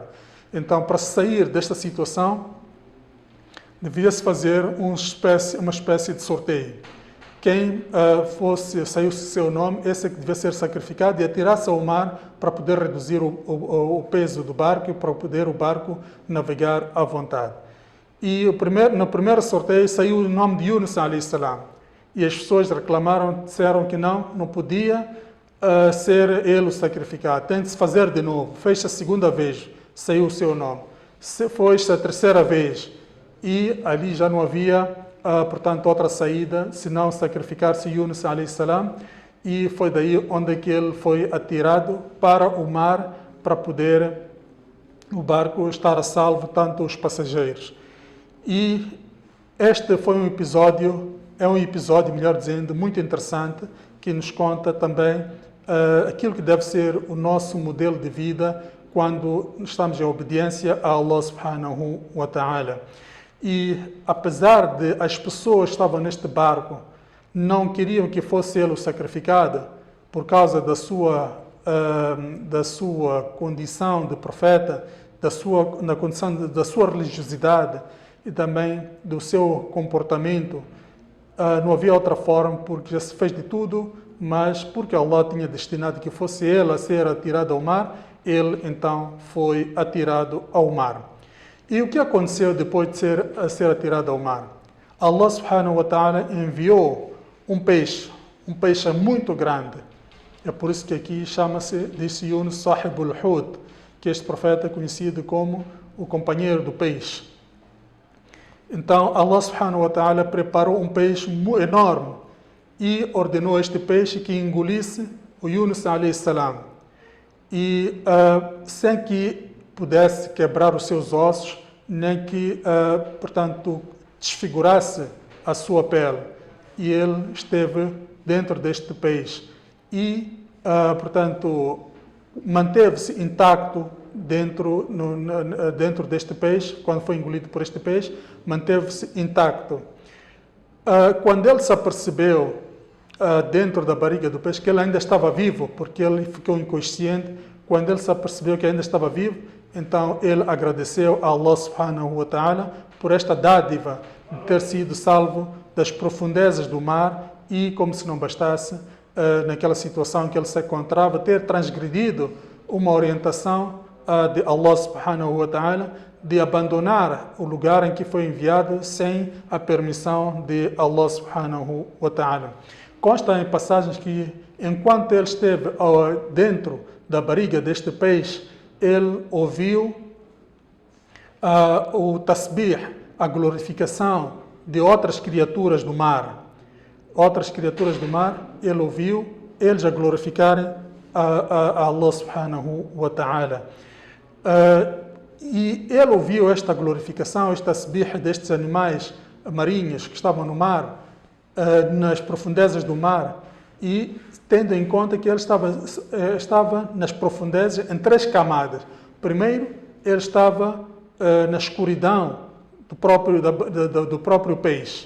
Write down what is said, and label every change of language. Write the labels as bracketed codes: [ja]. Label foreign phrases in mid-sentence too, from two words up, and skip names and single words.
[pt] Então, para sair desta situação, devia-se fazer uma espécie de sorteio. Quem saísse o seu nome, esse é que devia ser sacrificado e atirar-se ao mar para poder reduzir o peso do barco e para poder o barco navegar à vontade. E no primeiro sorteio saiu o nome de Yunus [ar] عليه السلام. [pt] E as pessoas reclamaram, disseram que não podia ser ele o sacrificado. Tem de se fazer de novo. Fez a segunda vez, saiu o seu nome. Foi-se a terceira vez, e ali já não havia, portanto, outra saída, senão sacrificar-se Yunus [ar] عليه السلام. [pt] E foi daí onde que ele foi atirado para o mar, para poder o barco estar a salvo, tanto os passageiros. E este foi um episódio, melhor dizendo, muito interessante, que nos conta também aquilo que deve ser o nosso modelo de vida quando estamos em obediência a [ar] الله سبحانه وتعالى. [pt] E apesar de as pessoas que estavam neste barco não queriam que fosse ele o sacrificado, por causa da sua condição de profeta, na condição da sua religiosidade e também do seu comportamento, não havia outra forma, porque já se fez de tudo, mas porque Allah tinha destinado que fosse ele a ser atirado ao mar, ele então foi atirado ao mar. E o que aconteceu depois de ser atirado ao mar? [ar] الله سبحانه وتعالى [pt] enviou um peixe muito grande. É por isso que aqui diz Yunus [ar] صاحب الحوت, [pt] que este profeta é conhecido como o companheiro do peixe. Então [ar] الله سبحانه وتعالى [pt] preparou um peixe enorme e ordenou a este peixe que engolisse o Yunus [ar] عليه السلام, [pt] e sem que pudesse quebrar os seus ossos, nem que, portanto, desfigurasse a sua pele. E ele esteve dentro deste peixe e, portanto, manteve-se intacto dentro deste peixe. Quando foi engolido por este peixe, manteve-se intacto. Quando ele se apercebeu dentro da barriga do peixe que ele ainda estava vivo, porque ele ficou inconsciente, quando ele se apercebeu que ainda estava vivo, então ele agradeceu a [ar] الله سبحانه وتعالى [pt] por esta dádiva de ter sido salvo das profundezas do mar e, como se não bastasse, naquela situação em que ele se encontrava, ter transgredido uma orientação de [ar] الله سبحانه وتعالى [pt] de abandonar o lugar em que foi enviado sem a permissão de [ar] الله سبحانه وتعالى. [pt] Consta em passagens que, enquanto ele esteve dentro da barriga deste peixe, ele ouviu o tasbih, a glorificação de outras criaturas do mar. Outras criaturas do mar, ele ouviu eles a glorificarem a [ar] الله سبحانه وتعالى. [pt] E ele ouviu esta glorificação, este tasbih destes animais marinhos que estavam no mar, nas profundezas do mar, e tendo em conta que ele estava nas profundezas em 3 camadas. Primeiro, ele estava na escuridão do próprio peixe.